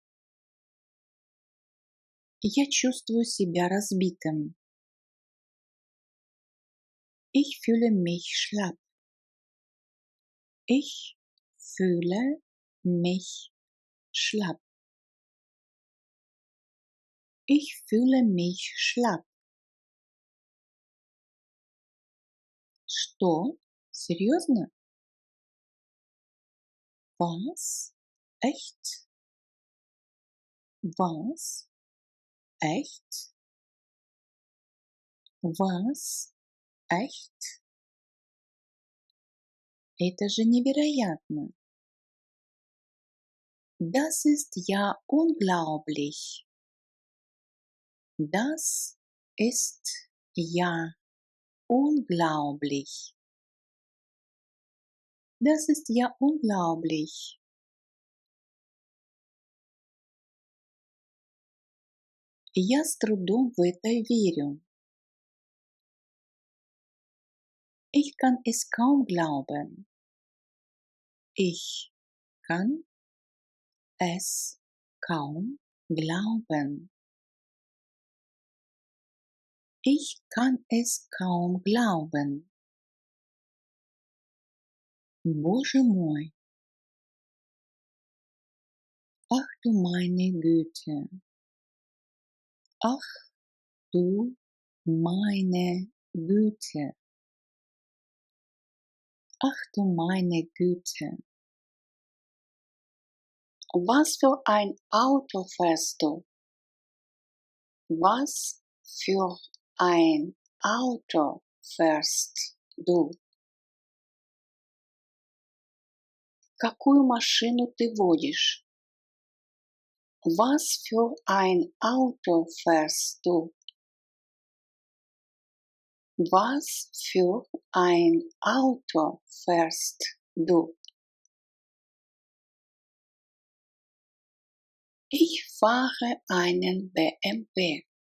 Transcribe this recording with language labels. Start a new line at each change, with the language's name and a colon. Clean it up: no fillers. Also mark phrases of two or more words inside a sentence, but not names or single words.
Russian: Я чувствую себя разбитым.
German: Ich fühle mich schlapp. Ich fühle mich schlapp. Ich fühle mich schlapp.
Russian: Что? Серьезно?
German: Was? Echt? Was? Echt? Was? Echt?
Russian: Это же невероятно!
German: Das ist ja unglaublich! Das ist ja unglaublich! Das ist ja unglaublich!
Russian: Я с трудом в это верю.
German: Ich kann es kaum glauben. Ich kann es kaum glauben. Ich kann es kaum glauben.
Russian: Боже мой,
German: ach du meine Güte, ach du meine Güte, ach du meine Güte. Was für ein Auto fährst du? Was für ein Auto fährst du?
Russian: Какую машину ты водишь?
German: Was für ein Auto fährst du? Was für ein Auto fährst du? Ich fahre einen BMW.